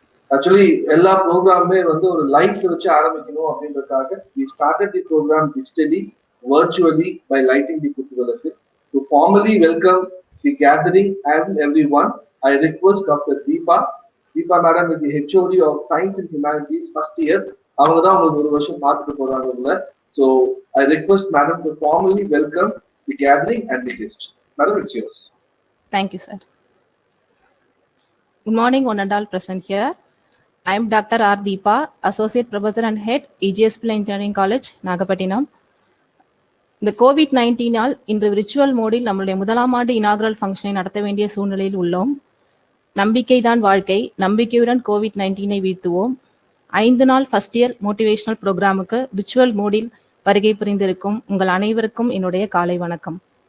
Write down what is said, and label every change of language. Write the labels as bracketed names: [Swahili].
[Tamil] Actually எல்லா ப்ரோக்ராமுமே வந்து ஒரு லைட் வச்சு ஆரம்பிக்கணும் அப்படின்றதுக்காக [English] we started the program digitally, virtually by lighting the [Tamil] குத்துவிளக்கு. [English] To formally welcome the gathering and everyone, I request Dr. Deepa madam is the HOD of Science and Humanities first year. [Tamil] அவங்க தான் உங்களுக்கு ஒரு வருஷம் பார்த்துட்டு போறாங்க உள்ள. [English] So I request madam to formally welcome the gathering and the guest. Madam, it's yours. Thank you, sir. Good morning, one and all present here. I am Dr. R. Deepa, Associate Professor and Head, EGS Pillai Engineering College, Nagapattinam. [Tamil] இந்த COVID-19 இன்று virtual மோடில் நம்மளுடைய முதலாம் ஆண்டு inaugural ஃபங்க்ஷனை நடத்த வேண்டிய சூழ்நிலையில் உள்ளோம். நம்பிக்கைதான் வாழ்க்கை, நம்பிக்கையுடன் COVID-19 வீழ்த்துவோம். 5 நாள் ஃபர்ஸ்ட் இயர் மோட்டிவேஷனல் ப்ரோக்ராமுக்கு விர்ச்சுவல் மோடில் வருகை புரிந்திருக்கும் உங்கள் அனைவருக்கும் என்னுடைய காலை வணக்கம்.